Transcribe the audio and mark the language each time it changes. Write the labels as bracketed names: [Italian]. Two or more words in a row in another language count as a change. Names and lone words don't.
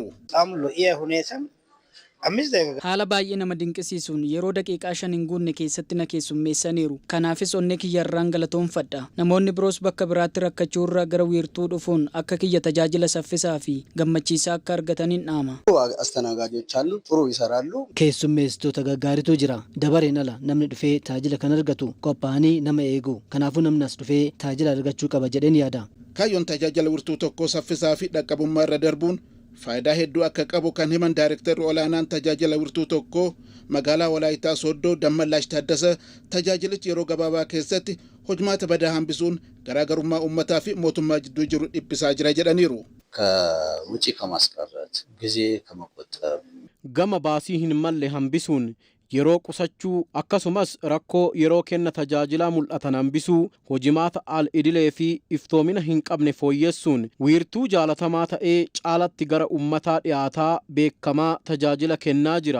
[Oromo] Haala baay'ee nama dinqisiisuun yeroo daqiiqaa 5 hin guunne keessatti na keessummeessaniiru. Kanaafis onnee kiyyarraan galatoomfadha. Namoonni biroos bakka biraatti rakkachuu irraa gara wiirtuu dhufuun akka kiyya tajaajila saffisaa fi gammachiisaa akka argataniin dhaama. [Amharic] አስተናጋጆች አሉ ጥሩ ይሰራሉ። [Oromo] Keessummeessitoota gaggaariitu jira. Dabareen ala namni dhufee tajaajila kan argatu qophaa'anii nama eegu. Kanaafuu namni as dhufee tajaajila argachuu qaba jedheen yaada. Kaayyoon tajaajila wiirtuu tokkoo saffisaa fi dhaqqabummaa irra darbuun faayidaa hedduu akka qabu kan himan Daayirektarri olaanaan tajaajila wiirtuu tokkoo magaalaa Walaayittaa Sooddoo Dammallaash Taaddasa tajaajilichi yeroo gabaabaa keessatti hojmaata badaa hambisuun garaagarummaa uummataa fi mootummaa jidduu jiru dhiphisaa jira jedhaniiru. [Amharic] ከውጪ ከማስቀረት ጊዜ ከመቆጠብ [Oromo] gama baasii hin malle hambisuun yeroo qusachuu akkasumas rakkoo yeroo kenna tajaajilaa mul'atan hambisuu hojimaata al idilee fi iftoomina hin qabne fooyyessuun wiirtuu jaalatamaa ta'ee caalatti gara ummataa dhiyaataa beekamaa tajaajila kennaa jira.